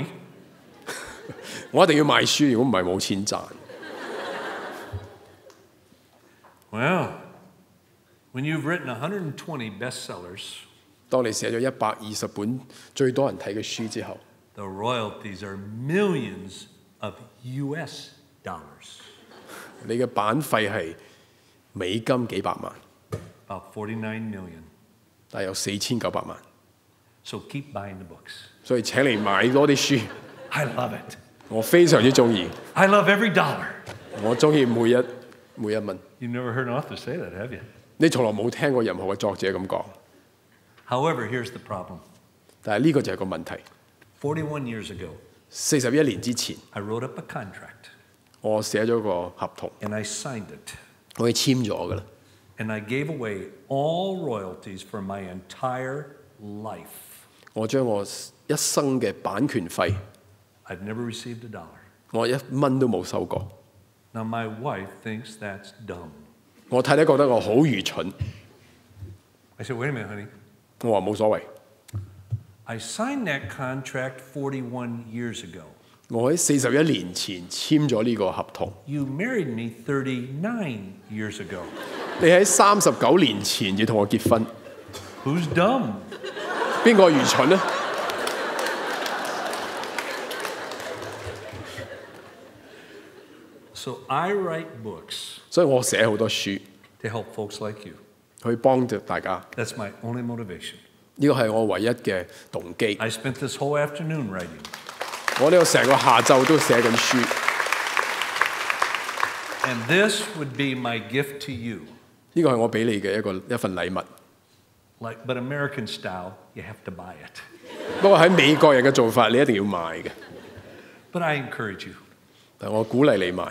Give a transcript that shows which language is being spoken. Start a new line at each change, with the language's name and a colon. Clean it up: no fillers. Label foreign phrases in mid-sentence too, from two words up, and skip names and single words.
Cantonese: 我一定要賣書，如果唔係冇錢賺。
English: Well, when you've written 120 bestsellers,
Cantonese: 當你寫咗120本最多人睇嘅書之後，
English: the royalties are millions of US dollars,
Cantonese: 你嘅版費係美金幾百萬，
English: about 49 million.
Cantonese: 但係有4900萬。
English: So keep buying the books.
Cantonese: 所以請你買多啲書，
English: I love it.
Cantonese: 我非常之中意，
English: I love every dollar.
Cantonese: 我中意每一蚊。
English: You've never heard an author say that, have you?
Cantonese: 你從來冇聽過任何嘅作者咁講，
English: However, here's the problem.
Cantonese: 但係呢個就係個問題。
English: 41 years ago,
Cantonese: 41 年之前，
English: I wrote up a contract,
Cantonese: 我寫咗個合同，
English: and I signed it.
Cantonese: 我已經簽咗㗎啦。
English: And I gave away all royalties for my entire life.
Cantonese: 我將我一生嘅版權費，
English: I've never received a dollar.
Cantonese: 我1蚊都冇收過。
English: Now, my wife thinks that's dumb.
Cantonese: 我太太覺得我好愚蠢，
English: I said, wait a minute, honey.
Cantonese: 我話冇所謂。
English: I signed that contract 41 years ago.
Cantonese: 我喺41年前簽咗呢個合同，
English: You married me 39 years ago.
Cantonese: 你喺39年前要同我結婚，
English: Who's dumb?
Cantonese: 邊個愚蠢呢？
English: So I write books
Cantonese: 所以我寫好多書
English: to help folks like you.
Cantonese: 去幫助大家，
English: That's my only motivation.
Cantonese: 呢個係我唯一嘅動機。
English: I spent this whole afternoon writing.
Cantonese: 我呢個成個下晝都寫緊書。
English: And this would be my gift to you.
Cantonese: 呢個係我俾你嘅一份禮物。
English: But American style, you have to buy it.
Cantonese: 不過喺美國人嘅做法，你一定要買嘅。
English: But I encourage you.
Cantonese: 但我鼓勵你買。